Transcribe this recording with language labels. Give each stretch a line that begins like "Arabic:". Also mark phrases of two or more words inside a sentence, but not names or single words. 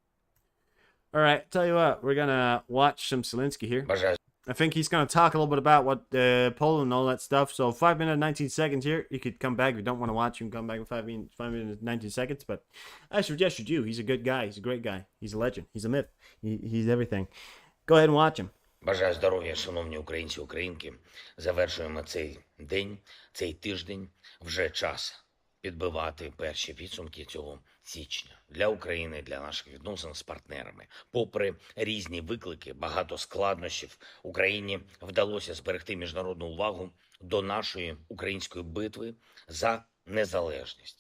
English: Alright, tell you what, we're gonna watch some Zelensky here. I think he's gonna talk a little bit about what Poland and all that stuff. So 5 minutes 19 seconds here. You could come back if you don't want to watch. You can come back in 5 minutes 19 seconds. But I suggest you do. He's a good guy. He's a great guy. He's a legend. He's a myth. He's everything. Go ahead and watch him.
Ukrainian: Бажаю здоров'я, шановні українці, українки. Завершуємо цей день, цей тиждень. Вже час підбивати перші підсумки цього січня. Для України, для наших відносин з партнерами. Попри різні виклики, багато складнощів, Україні вдалося зберегти міжнародну увагу до нашої української битви за незалежність.